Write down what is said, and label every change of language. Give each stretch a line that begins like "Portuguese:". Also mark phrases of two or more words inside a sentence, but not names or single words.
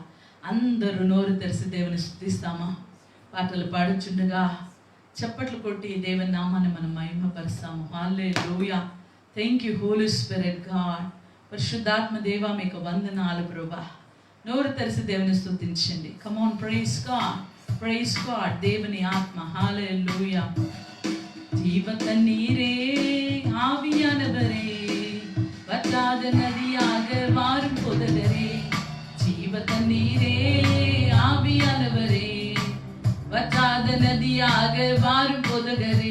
Telugu: అందరూ నోరు తెరిచి దేవుని స్తుతిస్తామా? పాటలు పాడుచుండగా చప్పట్లు కొట్టి దేవుని నామాన్ని మనం మహిమపరుస్తాము.
English: హల్లెలూయా. thank you holy spirit god.
Telugu: పరిశుద్ధాత్మ దేవా మీకు వందనాలు ప్రభువా. నోరు తెరిచి దేవుని స్తుతించండి.
English: come on, praise god, praise god.
Telugu: దేవుని ఆత్మ. హల్లెలూయా.
Tamil: ஜீவ தண்ணீரே ஆவியானவரே, வற்றாத நதியாக வாரும் புதகரே. ஜீவ தண்ணீரே ஆவியானவரே, வற்றாத நதியாக வாரும் புதகரே.